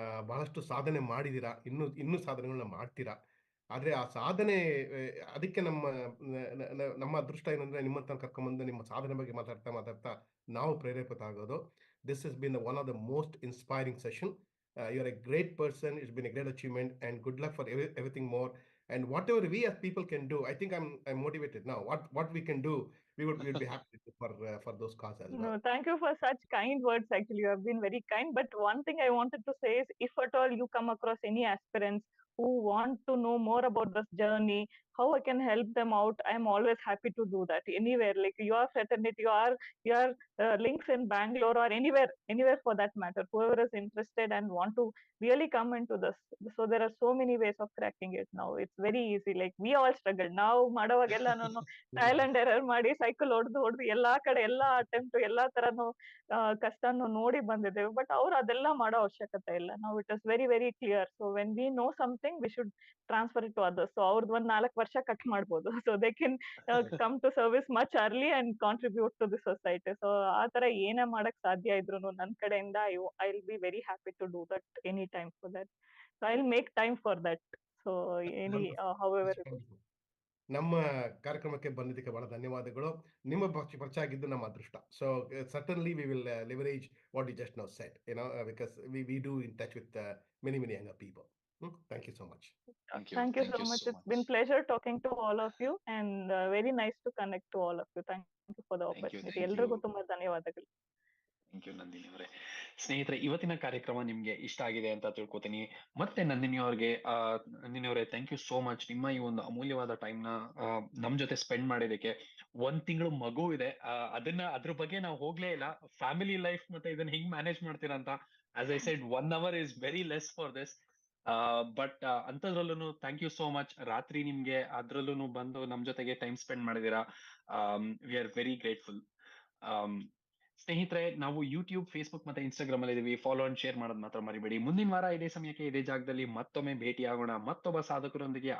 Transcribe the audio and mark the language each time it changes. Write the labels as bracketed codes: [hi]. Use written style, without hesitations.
[kn] ಬಹಳಷ್ಟು ಸಾಧನೆ ಮಾಡಿದ್ದೀರಾ, ಇನ್ನೂ ಸಾಧನೆಗಳನ್ನ ಮಾಡ್ತೀರಾ. ಆದರೆ ಆ ಸಾಧನೆ, ಅದಕ್ಕೆ ನಮ್ಮ ಅದೃಷ್ಟ ಏನಂದ್ರೆ, ನಿಮ್ಮಂತ ಕರ್ಕೊಂಬಂದು ನಿಮ್ಮ ಸಾಧನೆ ಬಗ್ಗೆ ಮಾತಾಡ್ತಾ ನಾವು ಪ್ರೇರೇಪಿತ ಆಗೋದು. [en] This has been one of the most inspiring session. You are a great person. It's been a great achievement, and good luck for everything more. And whatever we as people can do, I think I'm motivated now. What we can do, we'll be happy for those cause as well. No, thank you for such kind words. Actually, you have been very kind. But one thing I wanted to say is, if at all you come across any aspirants who want to know more about this journey, how I can help them out, I am always happy to do that. Anywhere, like your fraternity, your links in Bangalore, or anywhere for that matter. Whoever is interested and want to really come into this. So there are so many ways of cracking it now. It's very easy. Like we all struggle now. [kn] ಮಾಡುವಾಗೆಲ್ಲ ನಾನು trial and error ಮಾಡಿ cycle ಹೊಡೆದು ಎಲ್ಲಾ ಕಡೆ ಎಲ್ಲಾ attempt ಎಲ್ಲಾ ತರನು ಕಷ್ಟನು ನೋಡಿ ಬಂದಿದ್ದೇವೆ. But ಅವ್ರು ಅದೆಲ್ಲ ಮಾಡೋ ಅವಶ್ಯಕತೆ ಇಲ್ಲ. ನಾವು [en] It is very very clear. So when we know something, we should transfer it to others. [kn] So ಅವ್ರದ್ದು 4 ವರ್ಷ ಕಟ್ ಮಾಡ್ಬೋದು. [en] So they can come to service much early and contribute to the society. [kn] So ಆ ತರ ಏನೇ ಮಾಡಕ್ ಸಾಧ್ಯ ಇದ್ರು ನನ್ನ ಕಡೆಯಿಂದ [en] I will be very happy to do that any time for that. So I will make time for that. So any however. [kn] ನಮ್ಮ ಕಾರ್ಯಕ್ರಮಕ್ಕೆ ಬಂದಿದ್ದಕ್ಕೆ ಬಹಳ ಧನ್ಯವಾದಗಳು. ನಿಮ್ಮ ಪರಿಚಯ ಆಗಿದ್ದು ನಮ್ಮ ಅದೃಷ್ಟ. [en] So certainly we will leverage what you just now said, because we do in touch with many younger people. Thank you so much. Thank you so much. It's been pleasure talking to all of you, and very nice to connect to all of you. Thank you for the opportunity. [kn] ಎಲ್ರಿಗೂ ತುಂಬಾ ಧನ್ಯವಾದಗಳು. Thank you Nandini ಅವರೇ. ಸ್ನೇಹಿತರೆ, ಇವತ್ತಿನ ಕಾರ್ಯಕ್ರಮ ನಿಮ್ಗೆ ಇಷ್ಟ ಆಗಿದೆ ಅಂತ ತಿಳ್ಕೊತೀನಿ. ಮತ್ತೆ ನಂದಿನಿ ಅವರೇ, [en] Thank you so much. [kn] ನಿಮ್ಮ ಈ ಒಂದು ಅಮೂಲ್ಯವಾದ ಟೈಮ್ ನ ನಮ್ ಜೊತೆ ಸ್ಪೆಂಡ್ ಮಾಡಿದಕ್ಕೆ. 1 ತಿಂಗಳು ಮಗು ಇದೆ, ಅದ್ರ ಬಗ್ಗೆ ನಾವು ಹೋಗ್ಲೇ ಇಲ್ಲ. ಫ್ಯಾಮಿಲಿ ಲೈಫ್ ಮತ್ತೆ ಇದನ್ನ ಹೆಂಗ್ ಮ್ಯಾನೇಜ್ ಮಾಡ್ತೀರಾ ಅಂತ. [en] As I said, 1 hour is very less for this. But ಅಂತದ್ರಲ್ಲೂ thank you so much. [kn] ರಾತ್ರಿ ನಿಮ್ಗೆ ಅದ್ರಲ್ಲೂ ಬಂದು ನಮ್ ಜೊತೆಗೆ ಟೈಮ್ ಸ್ಪೆಂಡ್ ಮಾಡಿದೀರಾ. [en] We are very grateful. [kn] ಸ್ನೇಹಿತರೆ, ನಾವು ಯೂಟ್ಯೂಬ್, ಫೇಸ್ಬುಕ್ ಮತ್ತೆ ಇನ್ಸ್ಟಾಗ್ರಾಮ್ ಅಲ್ಲಿ ಇದೀವಿ. ಫಾಲೋ ಅಂಡ್ ಶೇರ್ ಮಾಡೋದು ಮಾತ್ರ ಮರಿಬೇಡಿ. ಮುಂದಿನ ವಾರ ಇದೇ ಸಮಯಕ್ಕೆ ಇದೇ ಜಾಗದಲ್ಲಿ ಮತ್ತೊಮ್ಮೆ ಭೇಟಿಯಾಗೋಣ ಮತ್ತೊಬ್ಬ ಸಾಧಕರೊಂದಿಗೆ.